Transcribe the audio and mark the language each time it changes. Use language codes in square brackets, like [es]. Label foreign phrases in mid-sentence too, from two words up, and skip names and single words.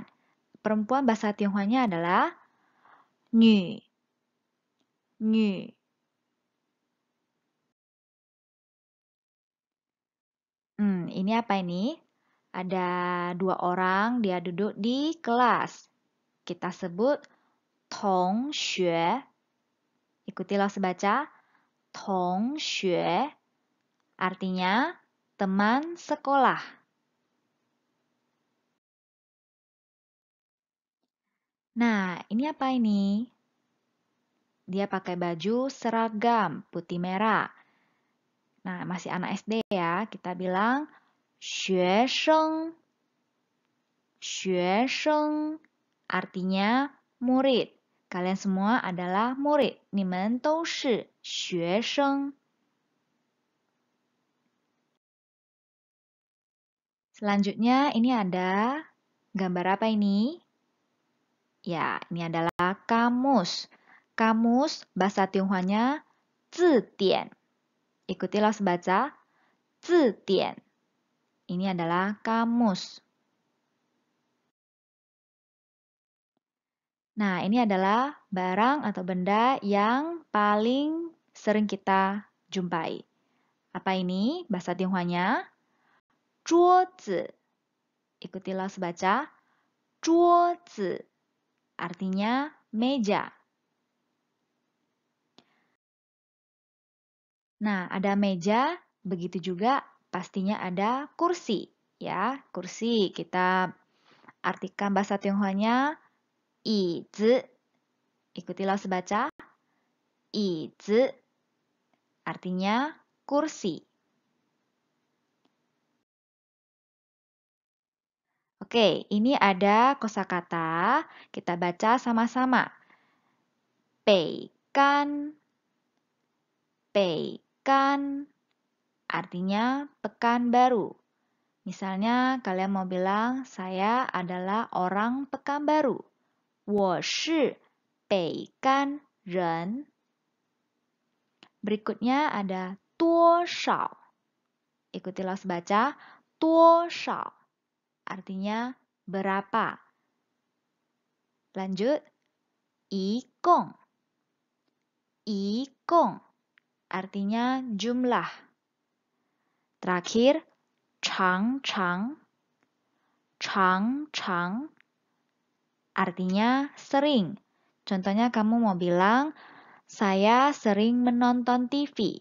[id] Perempuan bahasa Tionghoanya adalah 女. [zh] 女. [id] Ini apa ini? Ada 2 orang, dia duduk di kelas. Kita sebut 同学. Ikutilah sebaca. [zh] 同学. [id] Artinya teman sekolah. Nah, ini apa ini? Dia pakai baju seragam putih merah. Nah, masih anak SD ya. Kita bilang 学生. 学生 artinya murid. Kalian semua adalah murid. [zh] 你们都是学生. [id] Selanjutnya ini ada gambar apa ini? Ya, ini adalah kamus. Kamus bahasa Tionghoanya 字典. Ikutilah sebaca 字典. Ini adalah kamus. Nah, ini adalah barang atau benda yang paling sering kita jumpai. Apa ini bahasa Tionghoanya? [zh] 桌子. [id] Ikutilah sebaca. [zh] 桌子. [id] Artinya meja. Nah, ada meja, begitu juga pastinya ada kursi. Ya, kursi kita artikan bahasa Tionghoanya 椅子. Ikutilah sebaca. [zh] 椅子. [id] Artinya kursi. Oke, ini ada kosakata. Kita baca sama-sama. Peikan. Peikan. Artinya pekan baru. Misalnya kalian mau bilang, saya adalah orang Pekanbaru. [zh] 我是北干人. [id] Berikutnya ada 多少. Ikutilah sebaca 多少. Artinya berapa. Lanjut. [zh] 一共. 一共. [id] Artinya jumlah. Terakhir. [zh] 常常. 常常. [id] Artinya sering. Contohnya kamu mau bilang, saya sering menonton TV.